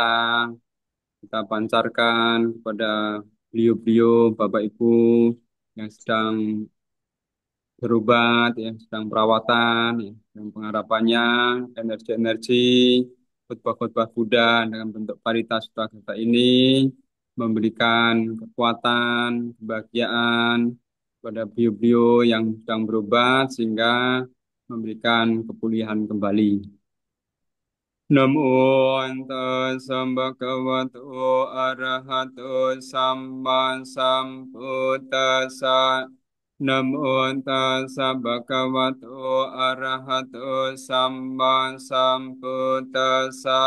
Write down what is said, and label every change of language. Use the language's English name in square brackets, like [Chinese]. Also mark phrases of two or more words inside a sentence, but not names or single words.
[Indonesian] kita pancarkan kepada beliau-beliau Bapak Ibu yang sedang berobat, ya, sedang perawatan, ya, yang pengharapannya energi-energi khotbah-khotbah Buddha dengan bentuk [Pali] paritas sutta [Indonesian] kata ini memberikan kekuatan, kebahagiaan kepada beliau-beliau yang sedang berobat sehingga memberikan kepulihan kembali. [Pali] Namo tassa bhagavato arahato samma sambuddhassa. Namo tassa bhagavato arahato samma sambuddhassa.